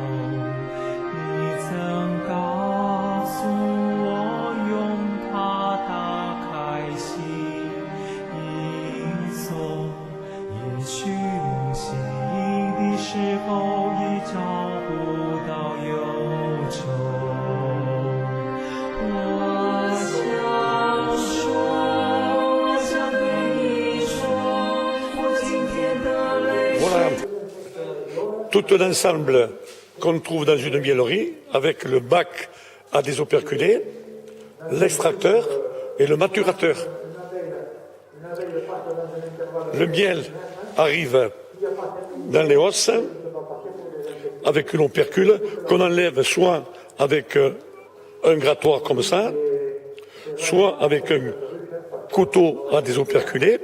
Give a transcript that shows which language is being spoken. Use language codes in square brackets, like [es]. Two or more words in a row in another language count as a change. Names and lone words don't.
[zh] 你曾告诉我用它打开心一锁，也许梦醒的时候已找不到忧愁。我想说，我想对你说，我今天的泪水。 [fr] Voilà tout un ensemble qu'on trouve dans une miellerie avec le bac à des operculés, l'extracteur et le maturateur. Le miel arrive dans les hausses avec une opercule qu'on enlève soit avec un grattoir comme ça, soit avec un couteau à des operculés.